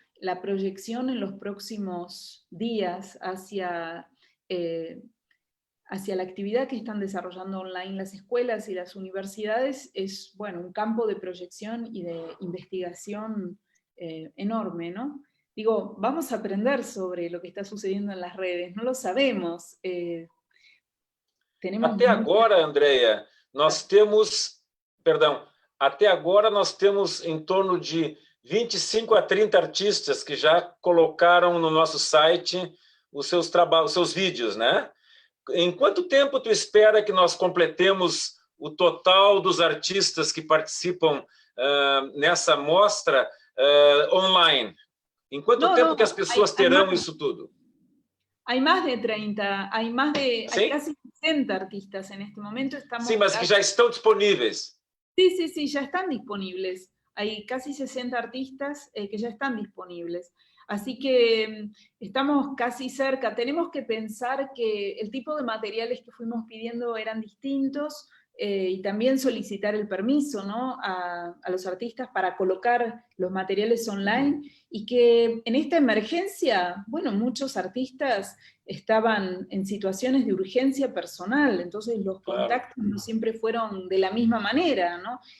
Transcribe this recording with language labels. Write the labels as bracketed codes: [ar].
[es] la proyección en los próximos días hacia la actividad que están desarrollando online las escuelas y las universidades es, bueno, un campo de proyección y de investigación enorme, ¿no? Digo, vamos a aprender sobre lo que está sucediendo en las redes, no lo sabemos. Tenemos [pt] Até [es] muchas... [pt] agora, Andrea, nós temos, perdão, até agora nós temos em torno de 25 a 30 artistas que já colocaram no nosso site os seus trabalhos, os seus vídeos, né? Em quanto tempo tu espera que nós completemos o total dos artistas que participam nessa mostra online? Em quanto tempo que as pessoas terão isso tudo? [es] Hay más de 30, hay ¿Sí? casi 60 artistas en este momento. [pt] Sim, mas que já estão disponíveis. [es] Sí, ya están disponibles. Hay casi 60 artistas que ya están disponibles. Así que estamos casi cerca. Tenemos que pensar que el tipo de materiales que fuimos pidiendo eran distintos, y también solicitar el permiso, ¿no?, a los artistas para colocar los materiales online, y que en esta emergencia, bueno, muchos artistas estaban en situaciones de urgencia personal, entonces los contactos no siempre fueron de la misma manera, ¿no?